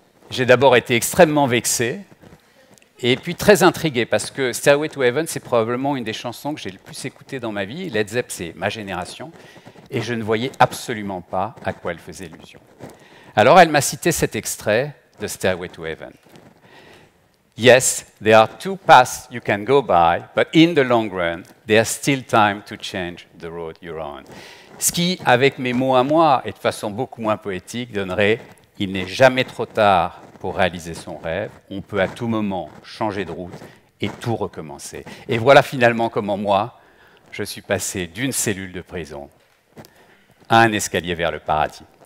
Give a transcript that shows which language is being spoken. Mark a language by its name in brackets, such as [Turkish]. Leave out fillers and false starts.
[French] J'ai d'abord été extrêmement vexé, et puis très intrigué, parce que Stairway to Heaven, c'est probablement une des chansons que j'ai le plus écoutées dans ma vie. Led Zepp, c'est ma génération, et je ne voyais absolument pas à quoi elle faisait allusion. Alors elle m'a cité cet extrait de Stairway to Heaven. [English] Yes, there are two paths you can go by, but in the long run, there's still time to change the road you're on. [French] Ce qui, avec mes mots à moi et de façon beaucoup moins poétique, donnerait « Il n'est jamais trop tard pour réaliser son rêve, on peut à tout moment changer de route et tout recommencer. » Et voilà finalement comment moi, je suis passé d'une cellule de prison à un escalier vers le paradis.